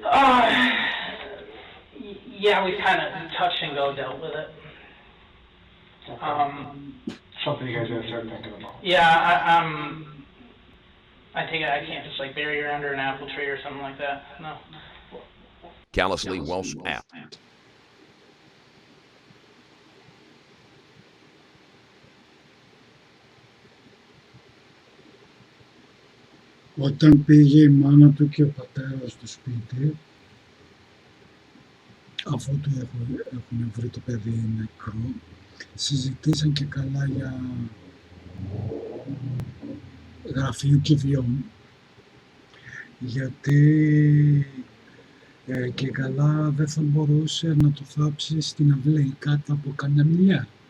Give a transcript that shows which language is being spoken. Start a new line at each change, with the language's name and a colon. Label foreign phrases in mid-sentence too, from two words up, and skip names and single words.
English: Yeah, we kind of touch and go dealt with it. Okay. Something you guys gotta start thinking about. Yeah, I think I can't just like bury her under an apple tree or something like that. No. Callously Welsh app.
Greek: Όταν πήγε η μάνα του και ο πατέρας στο σπίτι, αφού του έχουν βρει το παιδί νεκρό, συζητήσαν και καλά για γραφείο κηδιών, γιατί και καλά δεν θα μπορούσε να το θάψει στην αυλή κάτω από καμιά μιλιά.